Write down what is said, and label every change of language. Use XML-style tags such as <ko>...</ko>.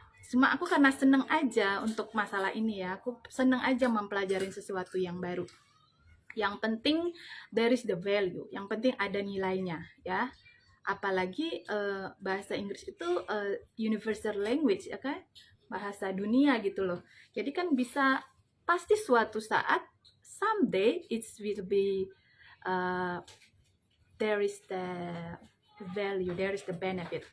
<id>Cuma aku karena seneng aja untuk masalah ini ya. Aku seneng aja mempelajari sesuatu yang baru. Yang penting</id> <en>there is the value.</en> <id>Yang penting ada nilainya ya. Apalagi bahasa Inggris itu</id> <en>universal language</en> <id>ya kan, bahasa dunia gitu loh. Jadi kan bisa, pasti suatu saat</id> <en>someday it will be there is the value, there is the benefit.</en>